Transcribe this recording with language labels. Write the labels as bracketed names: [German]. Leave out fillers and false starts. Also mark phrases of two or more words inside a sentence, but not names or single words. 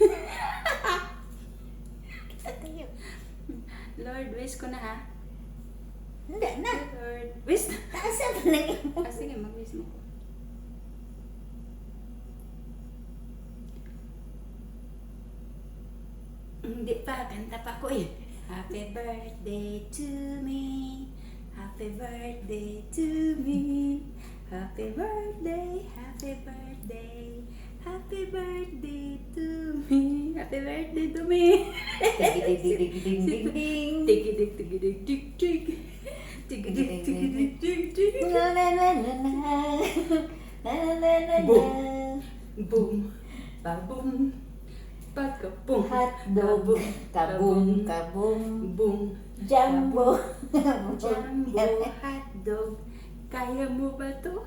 [Cebuano] Lord, wish ko na ha. [Filipino] Hindi na. [Cebuano] Lord, wish na. Taasa pa na imo. Sige, mag-wish mo ko. [Filipino] Hindi pa, [Cebuano] kanta pa ko eh. [English] Happy birthday to me. Happy birthday to me. Happy birthday, happy birthday. Happy birthday to me. Happy birthday to me. Dig-dig-dig-dig-dig-dig-ding. Tig-dig-dig-dig-dig-dig. Tig-dig-dig-dig-dig-dig. Na na na na na. Na na na na na. Boom. Ba-boom. Pagka-boom. Hotdog. Kabum, kabum. Boom. Jumbo. Jumbo hotdog. [Filipino] Kaya mo ba to?